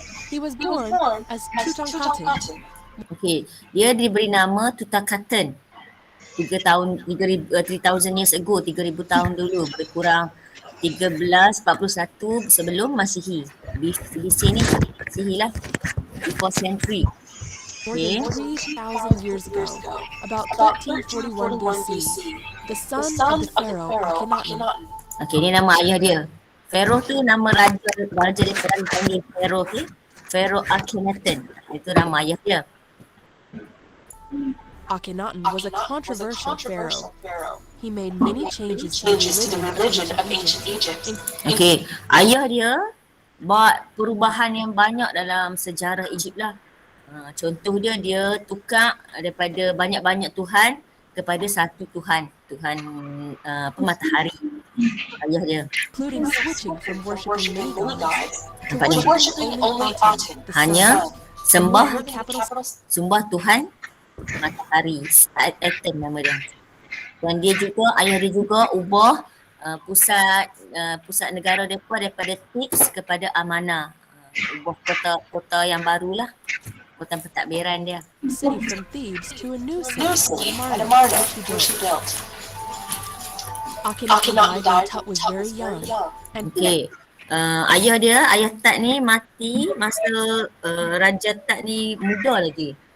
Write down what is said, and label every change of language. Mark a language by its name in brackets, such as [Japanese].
[English] He was born as Tutankhamun. [Malay] Okay, dia diberi nama Tutankhamun [English] 3,000 years ago, [Malay] 3,000 tahun dulu, lebih kurang 1341 sebelum Masihi. BC ni Masihi lah, [English] before century. More than 3,000 years ago, about 1341 BC, the son of the pharaoh Akhenaten. [Malay] Okay, ni nama ayah dia. Pharaoh tu nama raja dia panggil pharaoh, okay? Pharaoh Akhenaten. Itu nama ayah dia. [English] Akhenaten was a controversial pharaoh. He made many changes to the religion of ancient Egypt. [Malay] Okay, ayah dia buat perubahan yang banyak dalam sejarah Egypt lah. Contoh dia tukar daripada banyak-banyak Tuhan kepada satu Tuhan. Tuhan matahari. Ayah dia. [English] Including switching from worshiping many gods [Malay] Nampaknya? [English] to worshiping only Aten, the [Malay] Hanya [English] sun. [Malay] sembah Tuhan matahari. Aten nama dia. Dan ayah dia juga ubah pusat negara depa daripada Thebes kepada Amanah. Ubah kota yang barulah. Kota pentadbiran dia. [English] City from Thebes to a new city, Amarna, which he built. Akhenaten died when Tut was very young. And [Malay] Okay. Ayah Tut ni mati masa Raja Tut ni muda lagi.